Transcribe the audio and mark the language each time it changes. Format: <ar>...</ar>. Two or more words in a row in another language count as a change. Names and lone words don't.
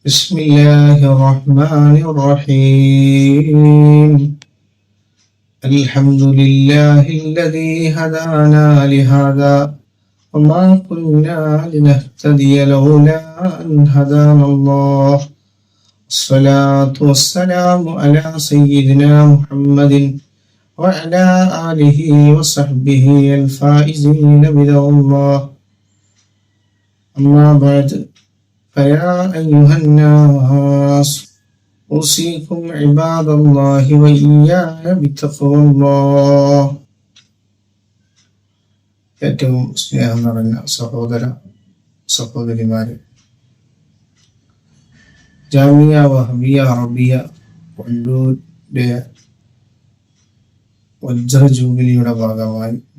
<ar>بسم الله الرحمن الرحيم الحمد لله الذي هدانا لهذا وما كنا لنهتدي لولا أن هدانا الله الصلاة والسلام على سيدنا محمد وعلى آله وصحبه الفائزين برضا الله أما بعد فيا أيها الناس أوصيكم عباد الله وإياي بتقوى الله.</ar> <ml>ഏറ്റവും സ്നേഹം നിറഞ്ഞ സഹോദരിമാരെ, ജാമിയ വഹബിയ അറബിയ വണ്ടൂരിന്റെ വജ്ര ജൂബിലിയുടെ ഭാഗമായി</ml>